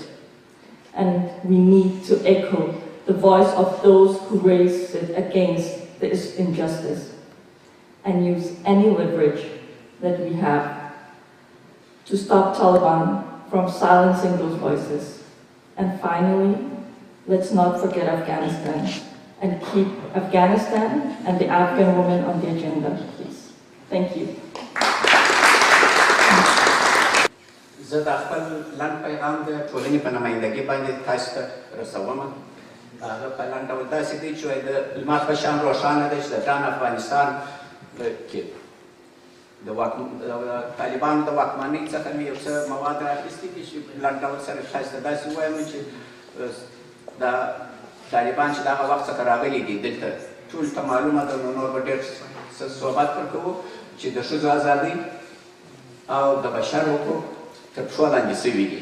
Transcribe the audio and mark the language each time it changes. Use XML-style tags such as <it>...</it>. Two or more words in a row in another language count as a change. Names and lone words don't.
<en>And we need to echo the voice of those who raise it against this injustice and use any leverage that we have to stop Taliban from silencing those voices. And finally, let's not forget Afghanistan and keep Afghanistan and the Afghan women on the agenda, please. Thank you.</en> <ps>زه د خپل لنډ پیغام د ټولنې په نمایندګۍ باندې تاسو ته رسوم. هغه په لنډ ډول داسې دی چې د لمر په شان روښانه دی چې د ګران افغانستان کې د طالبانو د واکمنۍ څخه مې یو څه مواد راخیستي دي چې لنډ ډول سره تاسو ته داسې ووایم چې د طالبان چې د هغه وخت څخه راغلي دي دلته ټولو ته معلومه ده، نو نور به ډېر څه صحبت ورکوو چې د ښځو ازادۍ او د بشر حقوق تر پښو لاندې سوي دي.</ps>